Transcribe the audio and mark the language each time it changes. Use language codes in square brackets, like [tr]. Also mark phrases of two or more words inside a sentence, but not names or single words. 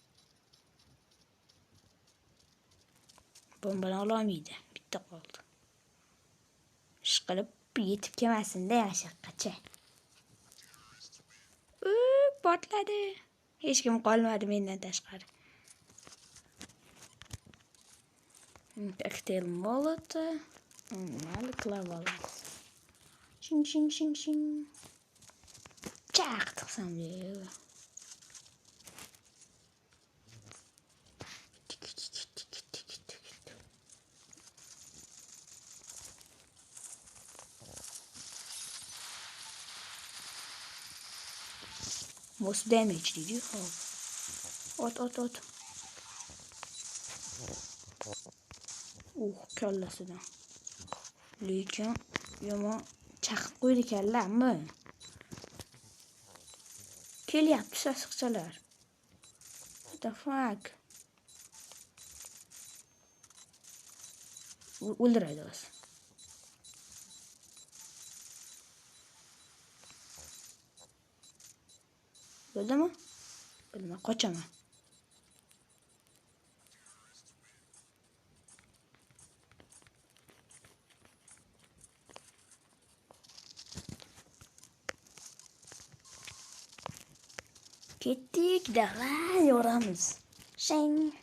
[uz] Bombani ololmaydi. Bitta qoldi. Ishqilib yetib kelmasin-da yashiqqacha. Portladi. Hech kim qolmadi mendan tashqari. [ru] Коктейль молота. [uz] Mayli qilib olamiz. Shing. Chaqtiqsam deydi. [en] Most damage did you have? [uz] Ot. Kallasidan. Lekin yomon chaqib qo'ydi kallammi? Kelyapti sasiqchalar. [en] What the fuck? [uz] O'ldiradi o'zi. Bo'ldimi? Bilmay qochaman. Ketdik, davay yoramiz. Shing.